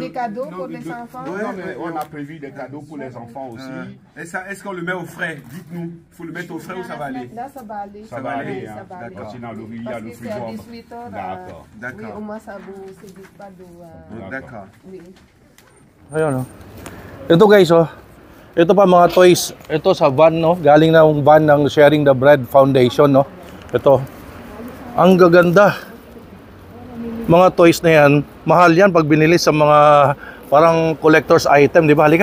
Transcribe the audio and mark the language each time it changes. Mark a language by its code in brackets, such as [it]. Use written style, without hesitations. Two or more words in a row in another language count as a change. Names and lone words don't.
[fr] des cadeaux non, pour de- les enfants? Ouais, mais on a prévu des cadeaux pour les enfants aussi. Est-ce qu'on le met au frais? Dites-nous. Il faut le mettre au frais ou ça va aller? Là, ça va aller. Ça va aller, ça hein. va aller. D'accord. Sinon, il y a Parce le que c'est à frigo. 18 heures. D'accord. Oui, D'accord. au moins ça vous séduit pas de... D'accord. oui. [tl] Ayun, oh. Ito guys, oh. Ito pa mga toys. Ito sa van, no? Galing na yung van ng Sharing the Bread Foundation, no? Ito. Ang gaganda. Mga toys na yan, mahal yan pag binili sa mga parang [en] collector's item, [tl] di ba?